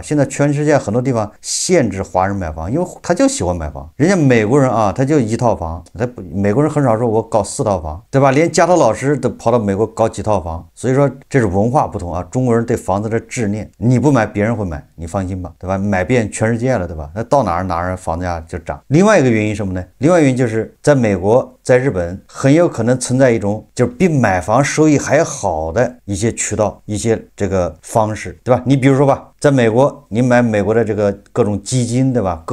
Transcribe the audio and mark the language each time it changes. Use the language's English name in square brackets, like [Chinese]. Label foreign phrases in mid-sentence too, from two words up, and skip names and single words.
[Chinese] 現在全世界很多地方限制華人買房，因為他就喜歡買房。人家美國人啊，他就1套房，美國人很少說我搞4套房，對吧？連家頭老師都跑到美國搞幾套房，所以說這是文化不同啊。中國人對房子的執念，你不買別人會買，你放心吧，對吧？買遍全世界了，對吧？那到哪兒房價就漲。另外一個原因什麼呢？另外原因就是在美國、在日本很有可能存在一種就是比買房收益還好的一些渠道、一些這個方式，對吧？你比如說吧，在美國你買美國的這個各種基金，對吧？